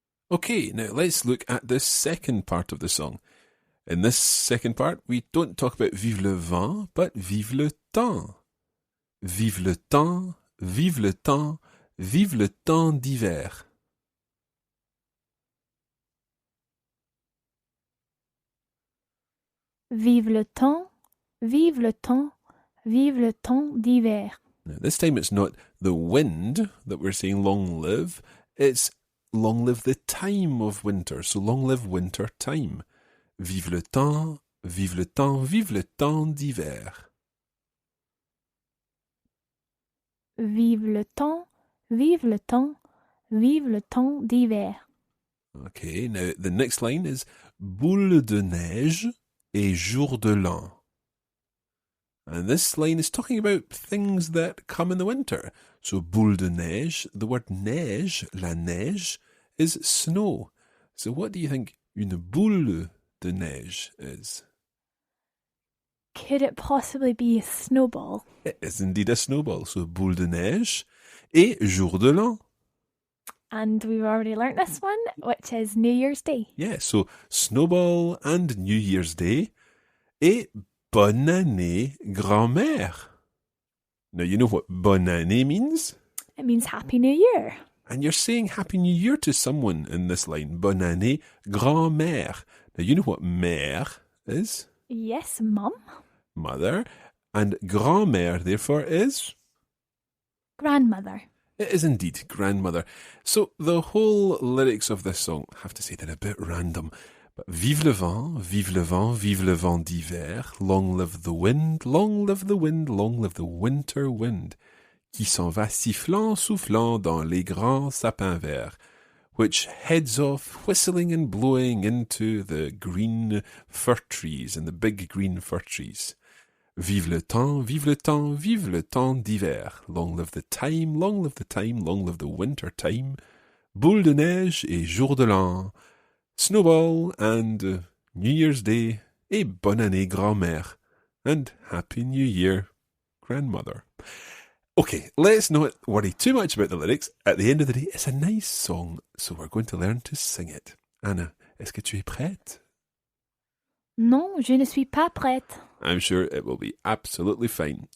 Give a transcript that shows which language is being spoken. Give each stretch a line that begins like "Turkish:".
English: Okay, now let's look at the second part of the song. In this second part, we don't talk about vive le vent, but vive le temps.
French: Vive le temps, vive le temps, vive le temps d'hiver. Vive le temps, vive le temps, vive le temps d'hiver.
English: Now, this time it's not the wind that we're saying long live, it's long live the time of winter, so long live winter time.
French: Vive le temps, vive le temps, vive le temps d'hiver. Vive le temps, vive le temps, vive le temps d'hiver.
English: Okay, now the next line is boule de neige et jour de l'an. And this line is talking about things that come in the winter. So boule de neige, the word neige, la neige, is snow. So what do you think une boule de neige is? Could it possibly be a snowball? It is indeed a snowball.
French: So boule de neige et jour de l'an.
English: And we've already learnt this one, which is New Year's Day. Yeah, so snowball and New Year's Day et bonne année grand-mère. Now, you know what bonne année means? It means Happy New Year. And you're saying Happy New Year to someone in this line. Bonne année grand-mère. Now, you know what mère is? Yes, Mum. Mother. And grand-mère, therefore, is? Grandmother. It is indeed grandmother. So the whole lyrics of this song, I have to say they're a bit random.
French: But vive le vent, vive le vent, vive le vent d'hiver.
English: Long live the wind, long live the wind, long live the winter wind.
French: Qui s'en va sifflant, soufflant dans les grands sapins verts.
English: Which heads off whistling and blowing into the green fir trees and the big green fir trees.
French: Vive le temps, vive le temps, vive le temps d'hiver.
English: Long live the time, long live the time, long live the winter time.
French: Boule de neige et jour de l'an.
English: Snowball and New Year's Day.
French: Et bonne année grand-mère.
English: And Happy New Year, grandmother. Okay, let's not worry too much about the lyrics. At the end of the day, it's a nice song, so we're going to learn to sing it.
French: Anna, est-ce que tu es prête? Non, je ne suis pas prête.
English: I'm sure it will be absolutely fine.